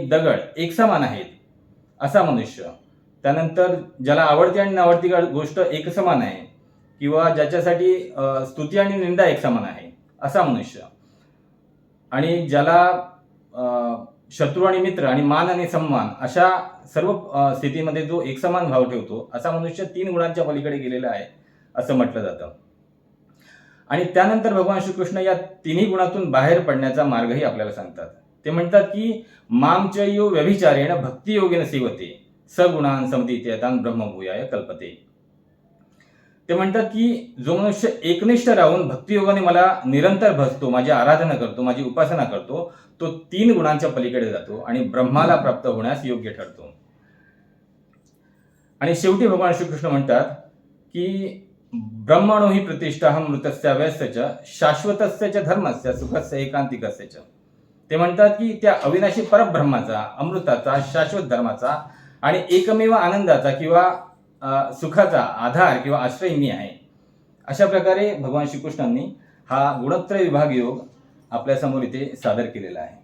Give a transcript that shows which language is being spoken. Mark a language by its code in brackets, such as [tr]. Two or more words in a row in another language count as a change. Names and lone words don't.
[mr] दगड एक समान आहेत असा मनुष्य, त्यानंतर ज्याला आवडती आणि नावडती गोष्ट एक समान आहे किंवा ज्याच्यासाठी स्तुती आणि निंदा एक समान आहे असा मनुष्य, आणि ज्याला शत्रू आणि मित्र आणि मान आणि सम्मान अशा सर्व स्थितीमध्ये जो एकसमान भाव ठेवतो असा मनुष्य 3 गुणांच्या पलीकडे गेलेला आहे असं म्हटलं जातं. आणि त्यानंतर भगवान श्रीकृष्ण या 3 गुणातून बाहेर पडण्याचा मार्गही आपल्याला सांगतात. ते म्हणतात की [sa] मामचयो व्यभिचारेण भक्तियोगेन सेवते सगुणान समतीत्यतान ब्रह्मभूयाय कल्पते. [mr] ते म्हणतात की जो मनुष्य एकनिष्ठ राहून भक्तियोगाने मला निरंतर भजतो, माझी आराधना करतो, माझी उपासना करतो, तो 3 गुणांच्या पलीकडे जातो आणि ब्रह्माला प्राप्त होण्यास योग्य ठरतो. आणि शेवटी भगवान श्रीकृष्ण म्हणतात की [sa] ब्रह्मणो हि प्रतिष्ठा मृतस्य व्यस्तस्य शाश्वतस्य धर्मस्य सुखस्य एकांतिकस्य. [mr] ते म्हणतात की त्या अविनाशी परब्रह्माचा, अमृताचा, शाश्वत धर्माचा आणि एकमेव आनंदाचा किंवा सुखाचा आधार किंवा आश्रय मी आहे. अशा प्रकारे भगवान श्रीकृष्णांनी हा गुणत्रय विभाग योग आपल्या समोर इथे सादर केलेला आहे.